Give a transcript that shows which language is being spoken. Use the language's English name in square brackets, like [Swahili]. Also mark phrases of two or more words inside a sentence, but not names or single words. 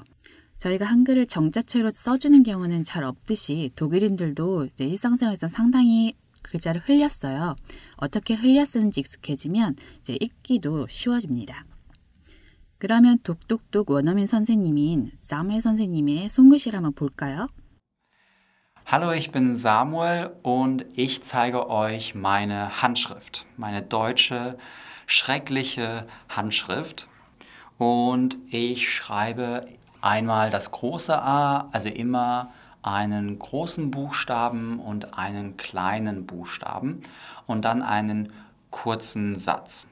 [Korean] 저희가 한글을 정자체로 써주는 경우는 잘 없듯이 독일인들도 이제 일상생활에서 상당히 글자를 흘렸어요. 어떻게 흘려 쓰는지 익숙해지면 이제 읽기도 쉬워집니다. 그러면 독독독 원어민 선생님인 사무엘 선생님의 손글씨를 한번 볼까요? [German] Hallo, ich bin Samuel und ich zeige euch meine Handschrift, meine deutsche, schreckliche Handschrift. Und ich schreibe einmal das große A, also immer einen großen Buchstaben und einen kleinen Buchstaben und dann einen kurzen Satz.